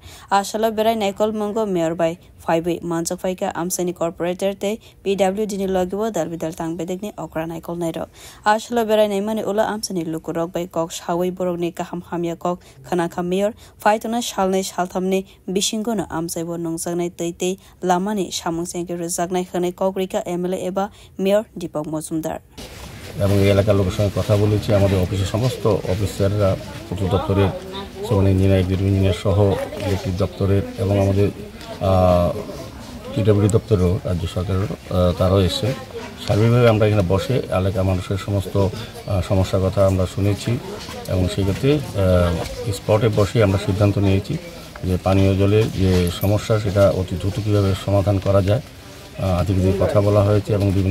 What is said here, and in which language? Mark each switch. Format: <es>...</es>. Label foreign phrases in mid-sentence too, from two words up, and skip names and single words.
<trp>Ashala berai naikol mongo Mayor by 5 Manchak Faika Amsani Corporator te PWD ni logibo dalbidal tang bedegni okra naikol nairo. Ashala berai naimani ula Amsani lukurok by kok shawi borogni kaham hamya kok khanaka Mayor Faitona shalne shalthamni bishingono Amsaibo nungsagnai tei lamani shamung sengke rezagnai khane kokrika MLA eba Mayor Dipak Majumdar.</trp> <bn>এবং এই এলাকার লোকের সঙ্গে কথা বলেছি আমাদের অফিসের সমস্ত অফিসাররা পূর্ত দপ্তরের</bn> <en>Civil Engineer Agriculture Engineer</en> <bn>সহ ইলেকট্রিক দপ্তরের এবং আমাদের পিডব্লিউডি দপ্তরেরও রাজ্য সরকারেরও তারাও এসে সার্বিকভাবে আমরা এখানে বসে এলাকার মানুষের সমস্ত সমস্যার কথা আমরা শুনেছি এবং সেক্ষেত্রে স্পটে বসে আমরা সিদ্ধান্ত নিয়েছি যে পানীয় জলের যে সমস্যা সেটা অতি দ্রুত কীভাবে সমাধান করা যায় আধিকারিক কথা বলা হয়েছে এবং বিভিন্ন</bn>